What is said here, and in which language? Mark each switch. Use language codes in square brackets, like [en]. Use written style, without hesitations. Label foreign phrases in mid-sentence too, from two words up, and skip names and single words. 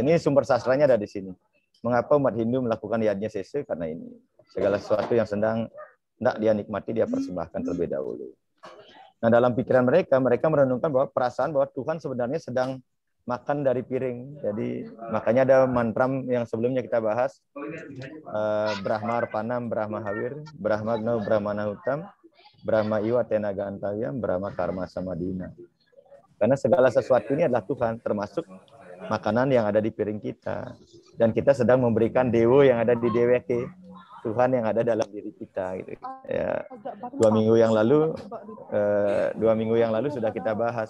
[id] Ini sumber sastranya ada di sini. Mengapa umat Hindu melakukan yadnya sese? Karena ini segala sesuatu yang sedang hendak dia nikmati dia persembahkan terlebih dahulu. Nah dalam pikiran mereka merenungkan bahwa perasaan bahwa Tuhan sebenarnya sedang makan dari piring. Jadi makanya ada mantram yang sebelumnya kita bahas, [sa] Brahma Arpanam, Brahma Hawir, Brahmagno, Brahmana Hutam, Brahma Iwa Tenaga Antayam, Brahma Karma Samadina. [id] Karena segala sesuatu ini adalah Tuhan, termasuk makanan yang ada di piring kita. Dan kita sedang memberikan dewa yang ada di deweke, Tuhan yang ada dalam diri kita. Gitu. Ya, 2 minggu yang lalu sudah kita bahas.